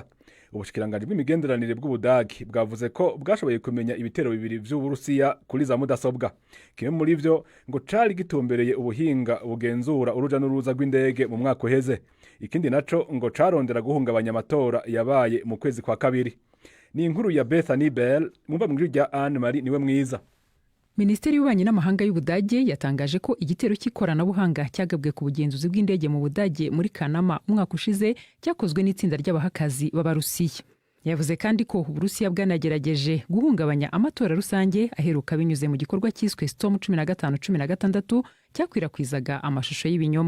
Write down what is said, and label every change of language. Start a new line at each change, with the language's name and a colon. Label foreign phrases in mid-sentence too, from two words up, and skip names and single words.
Rundi: Ubushikiranganje bw'imigenderanire bw'Ubudagi bwavuze ko bwashoboye kumenya ibitero bibiri vy'Uburusiya kuri za mudasobwa. Kimwe muri vyo ngo cari gitumbereye ubuhinga bugenzura uruja n'uruza rw'indege mu mwaka uheze. Ikindi naco ngo carondera guhungabanya amatora yabaye mu kwezi kwa kabiri. Ni inkuru ya Bethany Bell mumva mu rya Anne Marie niwe mwiza.
Kinyarwanda: Minisiteri y'Ububanyi n'Amahanga y'Ubudage yatangaje ko igitero cy'ikoranabuhanga cyagabwe ku bugenzuzi bw'indege mu Budage muri Kanama umwaka ushize cyakozwe n'itsinda ry'abahakazi b'Abarusiya. Yavuze kandi ko Uburusiya bwanagerageje guhungabanya amatora rusange aheruka binyuze mu gikorwa cyiswe Storm 15-16 cyakwirakwizaga amashusho y'ibinyoma.